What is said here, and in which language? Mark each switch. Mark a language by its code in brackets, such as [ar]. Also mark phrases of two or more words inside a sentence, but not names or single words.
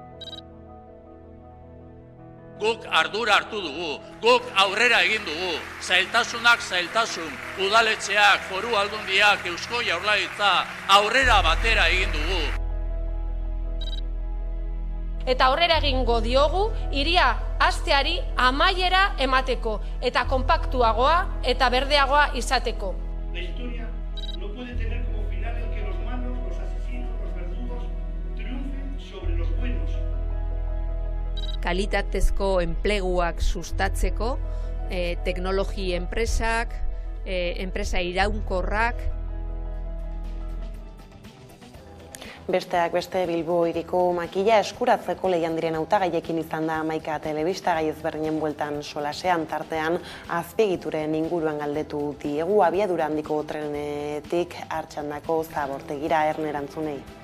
[eu] Guk ardura hartu dugu, guk aurrera egin dugu, zailtasunak zailtasun, udaletxeak, foru aldundiak, Eusko Jaurlaritza, aurrera batera egin dugu. Eta aurrera egingo diogu, hiria hasteari amaiera emateko, eta konpaktuagoa eta berdeagoa izateko. [es] La historia no puede tener como final el que los malos, los asesinos, los verdugos triunfen sobre los buenos. [eu] Kalitatezko enpleguak sustatzeko, teknologi enpresak, enpresa iraunkorrak. Besteak beste Bilbo hiriko makila eskuratzeko lehian diren hautagaiekin izan da 11 telebista gai ezberdinen bueltan solasean, tartean azpiegituren inguruan galdetu diegu abiadura handiko trenetik Artxandako Zabortegira Erne erantzunei.